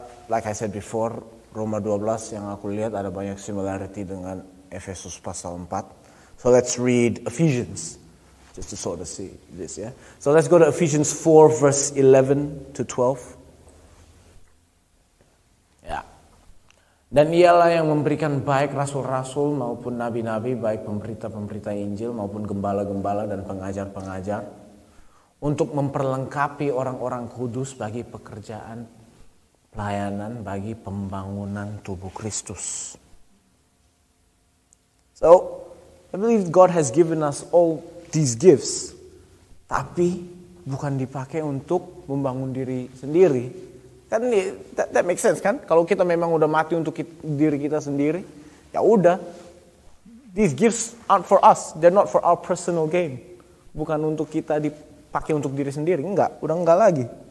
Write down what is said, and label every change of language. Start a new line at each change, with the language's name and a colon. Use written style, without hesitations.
English: Like I said before,
Indonesian: Roma 12 yang aku lihat ada banyak similarity dengan Efesus pasal 4.
English: So let's read Ephesians just to sort of see this, yeah. So let's go to Ephesians 4 verse 11 to 12. Ya.
Indonesian: Dan ialah yang memberikan baik rasul-rasul maupun nabi-nabi, baik pemberita-pemberita Injil maupun gembala-gembala dan pengajar-pengajar, untuk memperlengkapi orang-orang kudus bagi pekerjaan pelayanan, bagi pembangunan tubuh Kristus.
English: So, I believe God has given us all these gifts,
Indonesian: tapi bukan dipakai untuk membangun diri sendiri.
English: Kan that makes sense kan?
Indonesian: Kalau kita memang udah mati untuk diri kita sendiri, ya udah.
English: These gifts aren't for us, they're not for our personal gain.
Indonesian: Bukan untuk kita dipakai untuk diri sendiri, udah enggak lagi.